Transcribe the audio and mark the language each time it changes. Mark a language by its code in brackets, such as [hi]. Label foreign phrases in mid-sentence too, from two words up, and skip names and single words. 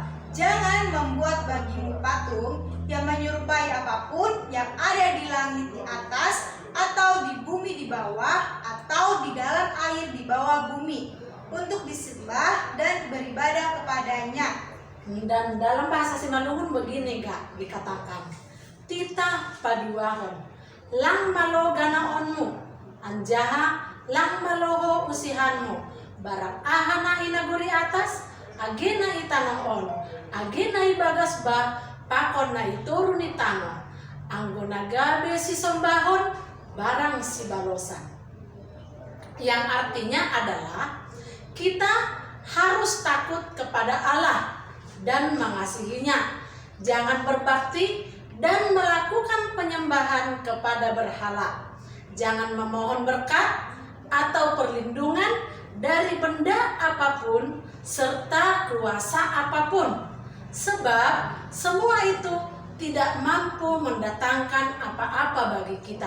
[id] Jangan membuat bagimu patung yang menyerupai apapun yang ada di langit di atas, atau di bumi di bawah, atau di dalam air di bawah bumi, untuk disembah dan beribadah kepadanya. Dan dalam bahasa Simalungun begini Kak dikatakan, [bts] titah paduahon, lang malo ganaonmu, anjaha lang maloho usihanmu, barang ahana inaguri atas, agena itanoon, agena ibagas ba, pakon na iturun itano, anggona gabe si sombahon, barang si balosan. [id] Yang artinya adalah kita harus takut kepada Allah dan mengasihinya. Jangan berbakti dan melakukan penyembahan kepada berhala. Jangan memohon berkat atau perlindungan dari benda apapun serta kuasa apapun, sebab semua itu tidak mampu mendatangkan apa-apa bagi kita.